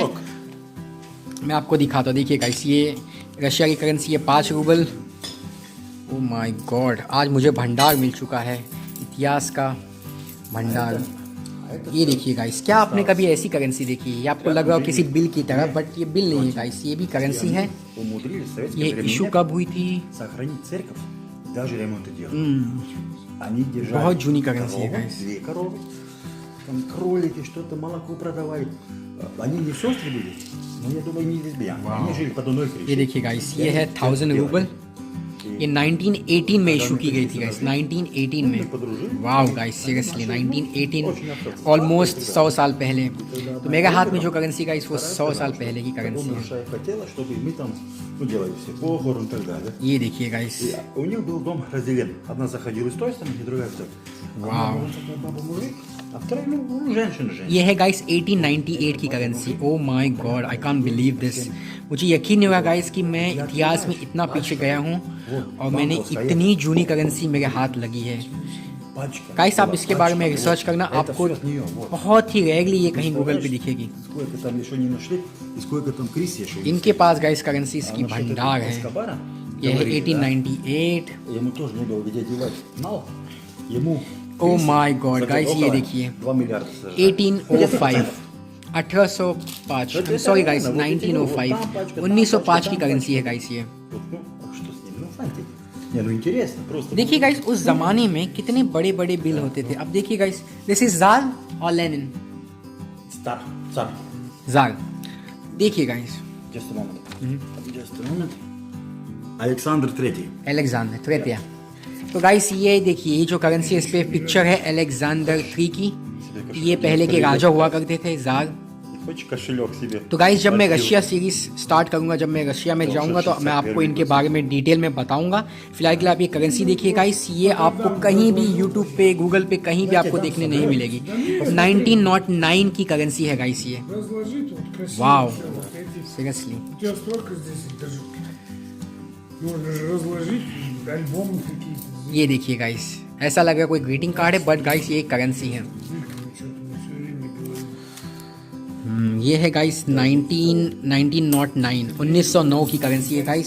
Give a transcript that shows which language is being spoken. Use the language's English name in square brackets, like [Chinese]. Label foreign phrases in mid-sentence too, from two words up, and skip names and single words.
[Hindi] मैं आपको दिखाता हूँ, देखिए गाइस ये रशिया की करेंसी है 5 रूबल। [English] oh my God, [Hindi] आज मुझे भंडार मिल चुका है, इतिहास का भंडार। ये देखिए गाइस, क्या आपने कभी ऐसी करेंसी देखी है? ये आपको लग रहा हो किसी बिल की तरह, बट ये बिल नहीं है गाइस, ये भी करेंसी है। [Russian] Умудрились в советское [Hindi] ये [Russian] время [Hindi] इशू कब हुई थी? [Russian] сохранить церковь, даже ремонты делали. Они держали [Hindi] बहुत जूनी करेंसी है [Russian] коровы, [Hindi] गाइस। [Russian] 2 коровы, там кролики, что-то, молоко продавали. Они не сестры были, но я думаю, не лесбиян. Они жили под одной крышей. [Hindi] ये देखिए गाइस, ये है 1000 रूबल, ये 1918 में इशू की गई थी गाइस, 1918 में। [English] wow guys, [Hindi] सीरियसली 1918, ऑलमोस्ट 100 साल पहले। तो मेरे हाथ में जो करेंसी गाइस वो 100 साल पहले की करेंसी [Russian] Потом [Hindi] है। [Russian] Шаев хотела, чтобы мы там делали все похорон и так далее. [Hindi] ये देखिए गाइस, [Russian] И у них был дом разделен. Одна заходила с той стороны, и другая с той. Вау. Одна такая баба-мужик, а вторая, ну, женщина. [Hindi] ये है गाइस 1898 की करेंसी। [English] oh my God, I can't believe this. [Hindi] मुझे यकीन नहीं होगा गाइस कि मैं इतिहास में इतना पीछे गया हूँ और मैंने इतनी जूनी करेंसी मेरे हाथ लगी है। [Russian] Пачка. [Hindi] गाइस आप इसके बारे में रिसर्च करना, [Russian] Это [Hindi] आपको [Russian] всё от неё, вот. [Hindi] बहुत ही रेयरली ये कहीं गूगल पे दिखेगी। [Russian] Сколько там еще не нашли, и сколько там крыс еще. [Hindi] इनके पास गाइस करेंसीज की [Russian] А насчет [Hindi] भंडार [Russian] этого [Hindi] है। [Russian] Эскобара, [Hindi] ये है [Russian] говорили, [Hindi] 1898। [Russian] да, ему тоже не было где девать. Знал? Ему [English] Oh [Russian] крысы [English] my God, [Russian] за [English] guys, [Hindi] ये [Russian] около [Hindi] देखिए। [Russian] 2 миллиарда сожрали. [Hindi] 1805, 1805, सॉरी गाइस 1905, 1905 की करेंसी है गाइस ये। [Russian] Вот, ну, а что с ним? Ну, фантик. Не, ну интересно, просто. [Hindi] देखिए गाइस, उस जमाने में कितने बड़े बड़े बिल होते थे। अब देखिए गाइस, [English] this is [Hindi] जार और लेनिन। [Russian] Стар, цар. [Hindi] जार, देखिए गाइस, [English] Just a moment. Just a moment. [Russian] Александр III. [Hindi] अलेक्जेंडर तृतीय। तो गाइस ये देखिए, ये जो करेंसी है इस पे पिक्चर है अलेक्जेंडर 3 की। ये पहले के राजा हुआ करते थे, जार। [Russian] Хочешь кошелек себе? [Hindi] तो गाइस जब मैं [Russian] Спасибо. [English] Russia series start [Hindi] करूंगा, जब मैं रशिया में जाऊंगा तो मैं आपको इनके बारे में डिटेल में बताऊंगा। फिलहाल के लिए आप ये करेंसी देखिए गाइस, ये आपको कहीं भी यूट्यूब पे, गूगल पे कहीं भी आपको देखने नहीं मिलेगी। 1909 की करेंसी है गाइस ये। [Russian] Разложить вот красиво. Вау. всё, вот эти. [Hindi] सीरियसली, [Russian] У тебя столько здесь даже. Можно же разложить альбомы какие-то. [Hindi] ये देखिए गाइस, ऐसा लग रहा है कोई [English] greeting card [Hindi] है, बट गाइस ये एक करेंसी है। [Russian] Что-то мы все время говорим. [Hindi] ये है गाइस 1909 की करेंसी है गाइस।